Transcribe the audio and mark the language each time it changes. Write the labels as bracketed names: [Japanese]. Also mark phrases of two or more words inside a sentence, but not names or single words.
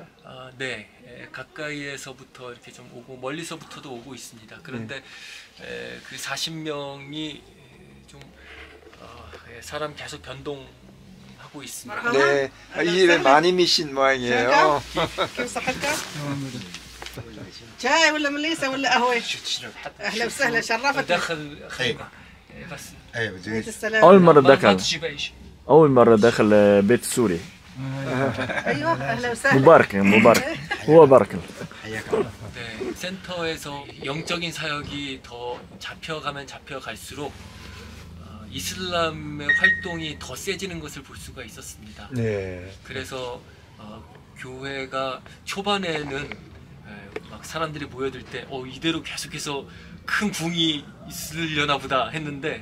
[Korean] 네, 가까이에서부터 이렇게 좀 오고 멀리서부터도 오고 있습니다. 그런데 그 40명이 좀 사람 계속 변동하고 있습니다. 네, 이 예배 많이 미신 모양이에요. [Arabic] شاي ولا مليسه ولا قهوه؟ اهلا وسهلا شرفتنا. داخل بس السلام. أول مرة ما دخل تشبعش. أول مرة دخل بيت سوري. ايوه اهلا وسهلا. مبارك مبارك. هو بارك له. [Korean] 네, 센터에서 영적인 사역이 더 잡혀가면 잡혀갈수록 이슬람의 활동이 더 세지는 것을 볼 수가 있었습니다. 네. 그래서 교회가 초반에는 막 사람들이 모여들 때 이대로 계속해서 큰 부흥이 있으려나 보다 했는데